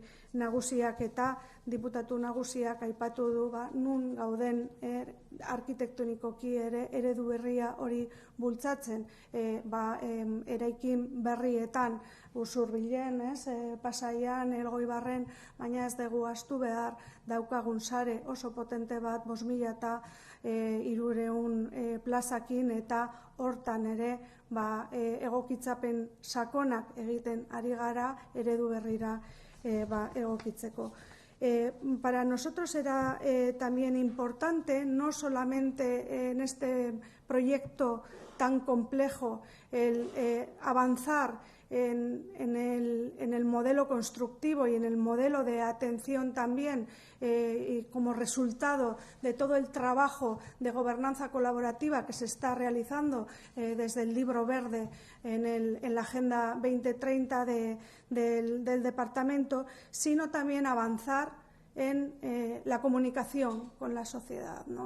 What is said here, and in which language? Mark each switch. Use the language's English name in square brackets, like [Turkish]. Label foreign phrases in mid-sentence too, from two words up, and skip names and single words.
[Basque] nagusiak, eta diputatu nagusiak aipatu du nun gauden arkitektonikoki ere eredu berria hori bultzatzen, eraikin berrietan, Usurbilen, Pasaian, Elgoibarren, baina ez dugu ahaztu behar daukagun sare oso potente bat, 5.300 plazakin, eta hortan ere egokitzapen sakonak egiten ari gara eredu berrira egokitzeko. [Spanish] Para nosotros era también importante, no solamente en este proyecto tan complejo, el avanzar en el modelo constructivo y en el modelo de atención también, y como resultado de todo el trabajo de gobernanza colaborativa que se está realizando desde el Libro Verde en la Agenda 2030 del Departamento, sino también avanzar en la comunicación con la sociedad, ¿no?